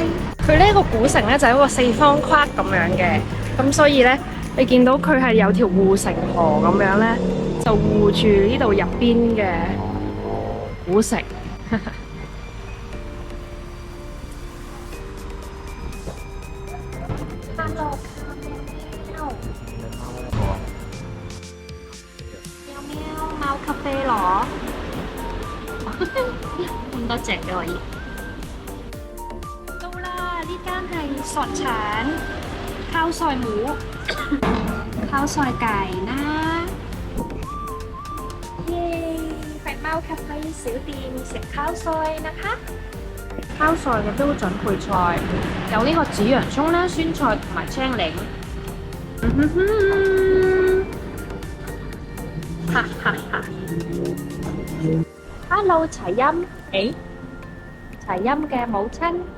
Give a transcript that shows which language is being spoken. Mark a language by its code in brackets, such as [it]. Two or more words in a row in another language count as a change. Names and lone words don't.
[yue] 佢呢個古城咧就係一個四方框咁樣嘅，咁所以咧你見到佢係有條護城河咁樣咧，就護住呢度入邊嘅古城。Hello， 喵喵貓咖啡攞，咁多隻嘅可以。到啦，呢間係索產烤菜หมู烤菜 [th] ไก่นะเย้ [yue] 係貓咖啡小店食烤菜 [th] นะคะ [yue] 烤菜嘅標準配菜有呢個紫洋葱啦、酸菜同埋青檸。哈哈哈 Hello 齊音，齊音嘅母親。